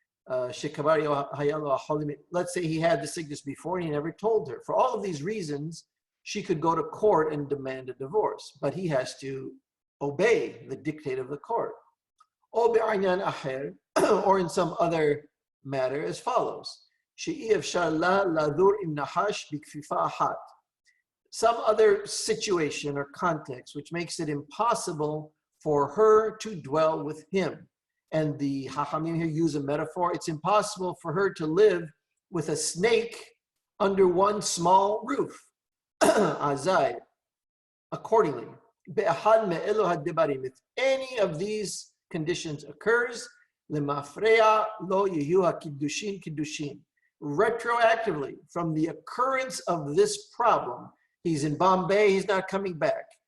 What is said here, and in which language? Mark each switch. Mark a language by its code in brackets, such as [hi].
[en] Let's say he had the sickness before and he never told her. For all of these reasons, she could go to court and demand a divorce, but he has to obey the dictate of the court. [he] או בעניין אחר, [en] or in some other matter, as follows. [he] שאי אפשר לה לדור עם נחש בכפיפה אחת. [en] Some other situation or context which makes it impossible for her to dwell with him. And the Hachamim here use a metaphor. It's impossible for her to live with a snake under one small roof. Azai, accordingly, if any of these conditions occurs, retroactively, from the occurrence of this problem, he's in Bombay, he's not coming back.